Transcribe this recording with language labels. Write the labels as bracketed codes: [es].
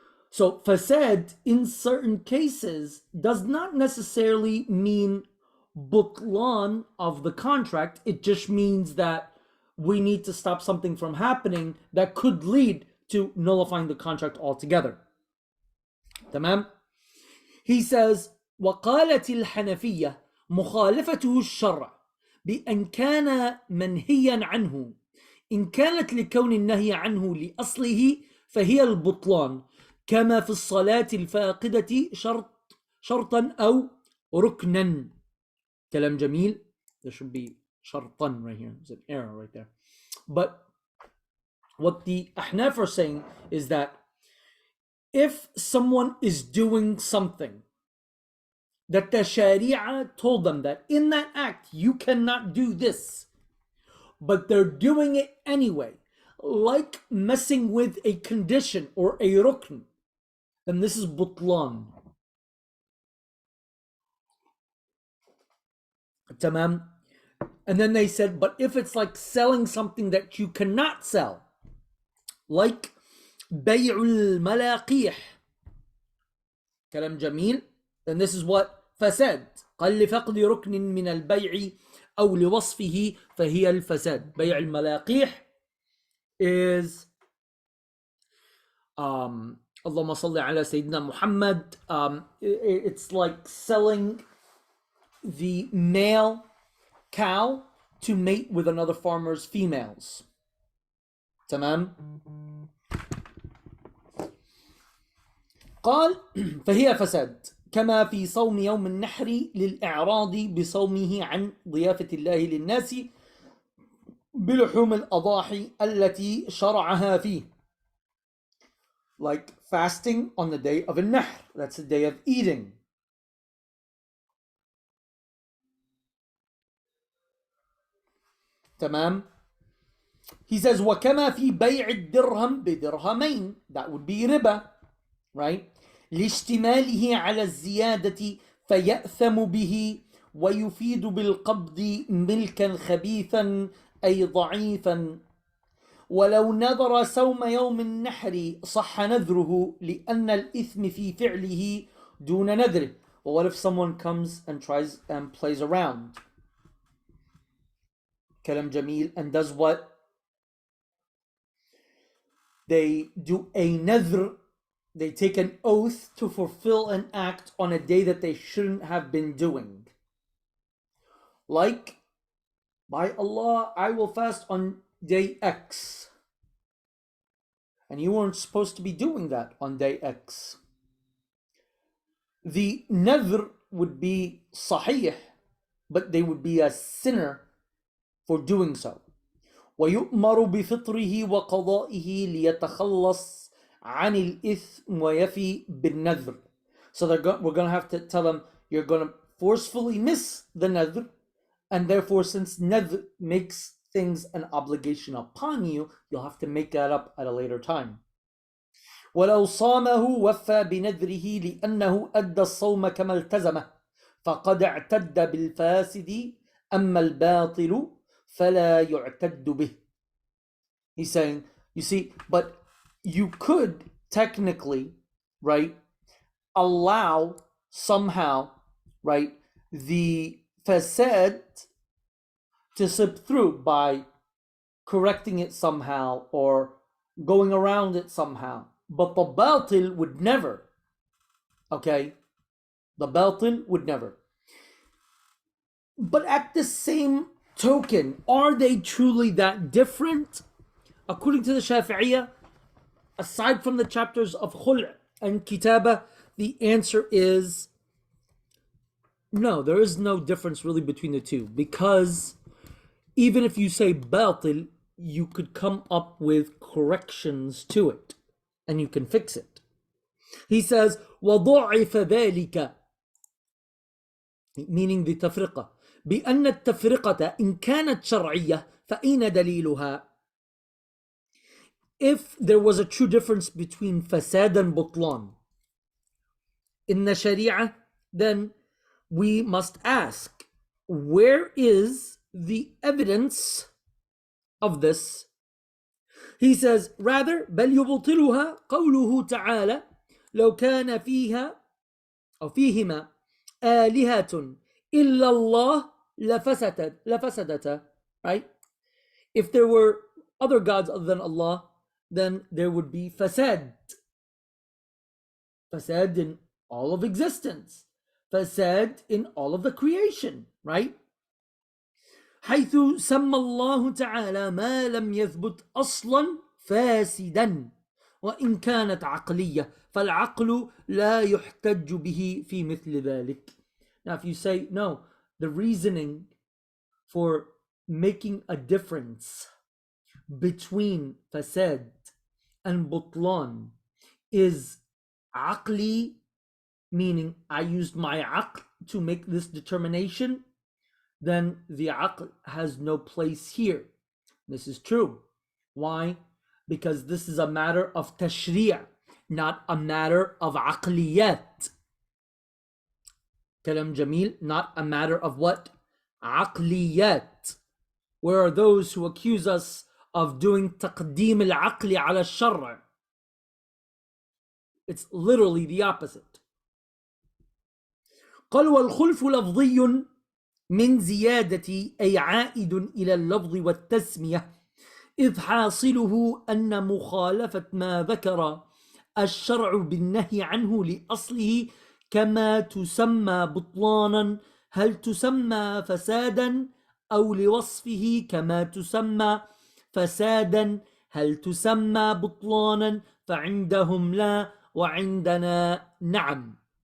[en] So fasad in certain cases does not necessarily mean butlan of the contract. It just means that we need to stop something from happening that could lead to nullifying the contract altogether. [ar] Tamam? [en] He says, [ar] وقالت الحنفية مخالفته الشرع بأن كان منهيا عنه إن كانت لكون النهي عنه لأصله فهي البطلان كما في الصلاة الفاقدة شرطا أو ركنا. Kalam Jamil. [en] There should be shartan right here. There's an error right there. But what the Ahnaf are saying is that if someone is doing something that the Sharia told them that in that act you cannot do this, but they're doing it anyway, like messing with a condition or a rukn, then this is butlan. Tamam. And then they said, but if it's like selling something that you cannot sell, like bay'ul malaqih, [ar] kalam jamil, [en] then this is what fasad. [ar] قال لفقد ركن من البيع أو لوصفه فهي الفساد. بيع الملاقيح is اللهم صل على سيدنا Muhammad. [en] It's like selling the male cow to mate with another farmer's females. [ar] تمام. قال فهي فساد كما في صوم يوم النحر للإعراض بصومه عن ضيافة الله للناس بلحوم الأضاحي التي شرعها فيه. [en] Like fasting on the day of النحر. That's the day of eating. [ar] تمام. [en] He says [ar] وكما في بيع الدرهم بدرهمين. [en] That would be riba, right? [ar] لاشتماله على الزيادة فيأثم به ويفيد بالقبض ملكا خبيثا أي ضعيفا. ولو نذر صوم يوم النحر صح نذره لأن الإثم في فعله دون نذره. [en] But what if someone comes and tries and plays around? [ar] Kalam Jamil, [en] and does what? They do a nadhr. They take an oath to fulfill an act on a day that they shouldn't have been doing. Like, by Allah, I will fast on day X. And you weren't supposed to be doing that on day X. The nadhr would be sahih, but they would be a sinner for doing so. [ar] ويؤمر بفطره وقضائه ليتخلص عن الإثم ويفي بالنذر. [en] So we're going to have to tell them, you're going to forcefully miss the nadhr, and therefore since nadhr makes things an obligation upon you, you'll have to make that up at a later time. [ar] ولو صامه وفى بنذره لأنه أدى الصوم كما التزمه فقد اعتد بالفاسد أما الباطل فلا يعتد به. [en] He's saying, you see, but you could technically, right, allow somehow, right, the fasad to slip through by correcting it somehow or going around it somehow. But the batil would never. Okay? The batil would never. But at the same token, are they truly that different? According to the Shafi'iyya, aside from the chapters of khul' and kitaba, the answer is no, there is no difference really between the two, because even if you say batil, you could come up with corrections to it and you can fix it. He says [ar] وضعف ذلك, [en] meaning the tafriqah, [ar] بأن التفرقة إن كانت شرعية فأين دليلها? [en] If there was a true difference between fasad and butlan in the Sharia, then we must ask, where is the evidence of this? He says, rather, [ar] بل يبطلها قوله تعالى لو كان فيها أو فيهما آلهة إلا الله لفسدتا. [en] Right? If there were other gods other than Allah, then there would be fasad. Fasad in all of existence. Fasad in all of the creation. Right? [ar] حيث سمى الله تعالى ما لم يثبت أصلا فاسدا وإن كانت عقلية فالعقل لا يحتج به في مثل ذلك. [en] Now if you say, no, the reasoning for making a difference between fasad and butlan is aqli, meaning I used my aql to make this determination, then the aql has no place here. This is true. Why? Because this is a matter of tashri', not a matter of aqliyat. [ar] Kalam Jamil, [en] not a matter of what? Aqliyat. Where are those who accuse us of doing [ar] taqdeem al-aqli ala al-shar'a? [en] It's literally the opposite. [ar] قال والخلف لفظي من زيادة أي عائد إلى اللفظ والتسمية إذ حاصله أن مخالفة ما ذكر الشرع بالنهي عنه لأصله كما تسمى بطلانا هل تسمى فسادا أو لوصفه كما تسمى فسادا هل تسمى بطلانا فعندهم لا وعندنا نعم.